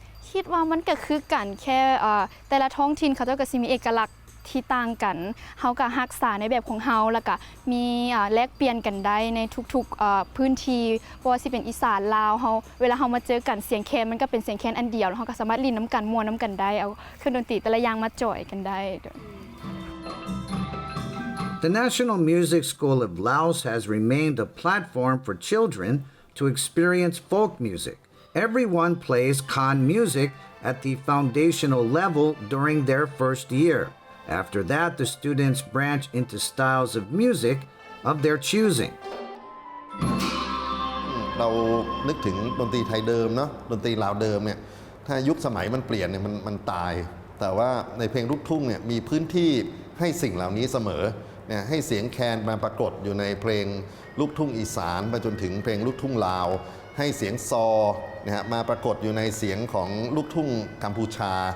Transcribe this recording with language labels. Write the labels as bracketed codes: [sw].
[th] คิดว่ามันก็คือกันแค่แต่ละท้องถิ่นเขาเจ้าก็สิมีเอกลักษณ์ที่ต่างกันเฮาก็รักษาในแบบของเฮาแล้วก็มีแลกเปลี่ยนกันได้ในทุกๆพื้นที่บ่ว่าสิเป็นอีสานลาวเฮาเวลาเฮามาเจอกันเสียงแคนมันก็เป็นเสียงแคนอันเดียวแล้วเฮาก็สามารถลิ้นน้ำกันม่วนน้ำกันได้เอาเครื่องดนตรีแต่ละอย่างมาจ่อยกันได้ [en] The National Music School of Laos has remained a platform for children to experience folk music. Everyone plays Khan music at the foundational level during their first year. After that, the students branch into styles of music of their choosing. [th] เรานึกถึงดนตรีไทยเดิมเนาะดนตรีลาวเดิมเนี่ยถ้ายุคสมัยมันเปลี่ยนเนี่ยมันตายแต่ว่าในเพลงลูกทุ่งเนี่ยมีพื้นที่ให้สิ่งเหล่านี้เสมอเนี่ยให้เสียงแคนมาปรากฏอยู่ในเพลงลูกทุ่งอีสานไปจนถึงเพลงลูกทุ่งลาวให้เสียงซอนะฮะมาปรากฏอยู่ในเสียงของลูกทุ่งกัมพูชา